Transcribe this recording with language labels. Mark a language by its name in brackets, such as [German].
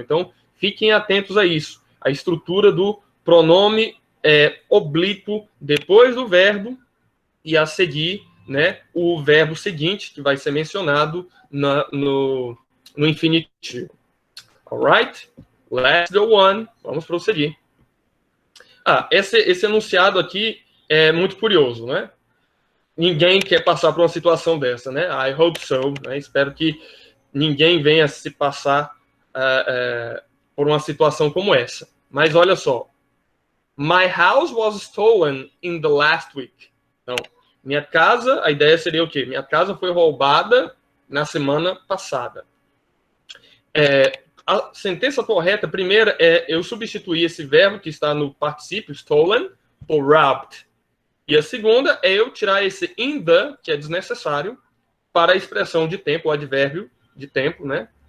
[Portuguese] Então, fiquem atentos a isso. A estrutura do pronome oblíquo depois do verbo e a seguir, né, o verbo seguinte, que vai ser mencionado no infinitivo. [English] Alright? Let's go on. [Portuguese] Vamos prosseguir. Esse enunciado aqui é muito curioso, né? Ninguém quer passar por uma situação dessa, né? [English] I hope so. [Portuguese] Né? Espero que ninguém venha se passar por uma situação como essa. Mas olha só. [English] My house was stolen in the last week. [Portuguese] Então, minha casa, a ideia seria o quê? Minha casa foi roubada na semana passada. A sentença correta, primeira, eu substituir esse verbo que está no particípio, stolen, por robbed. E a segunda é eu tirar esse in the, que é desnecessário, para a expressão de tempo, o advérbio de tempo, né?